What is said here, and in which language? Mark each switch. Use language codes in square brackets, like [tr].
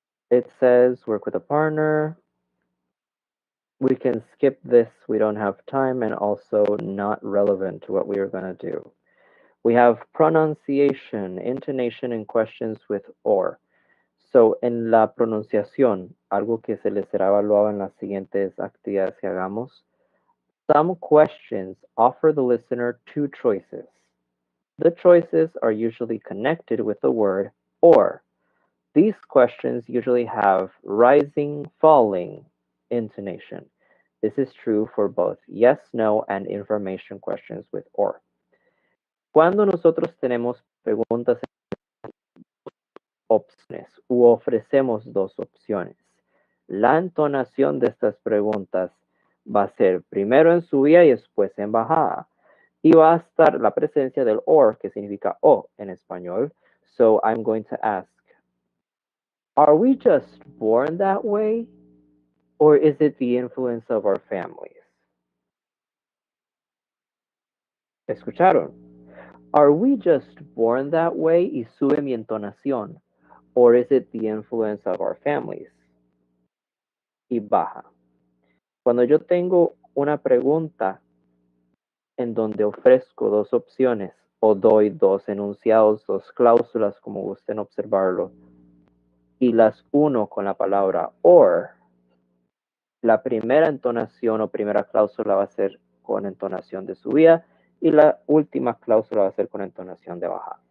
[en] It says work with a partner. We can skip this, we don't have time, and also not relevant to what we are going to do. We have pronunciation, intonation, and questions with or. [es] So, en la pronunciación, algo que se les será evaluado en las siguientes actividades que hagamos, [en] some questions offer the listener two choices. The choices are usually connected with the word or. These questions usually have rising, falling intonation. This is true for both yes, no, and information questions with or. [es] Cuando nosotros tenemos preguntas opciones u ofrecemos dos opciones, la entonación de estas preguntas va a ser primero en subida y después en bajada. Y va a estar la presencia del or, que significa o en español. [en] So I'm going to ask, are we just born that way? Or is it the influence of our families? [es] ¿Escucharon? [en] Are we just born that way? [es] Y sube mi entonación. [en] Or is it the influence of our families? [es] Y baja. Cuando yo tengo una pregunta en donde ofrezco dos opciones o doy dos enunciados, dos cláusulas, como gusten observarlo, y las uno con la palabra or, la primera entonación o primera cláusula va a ser con entonación de subida y la última cláusula va a ser con entonación de bajada.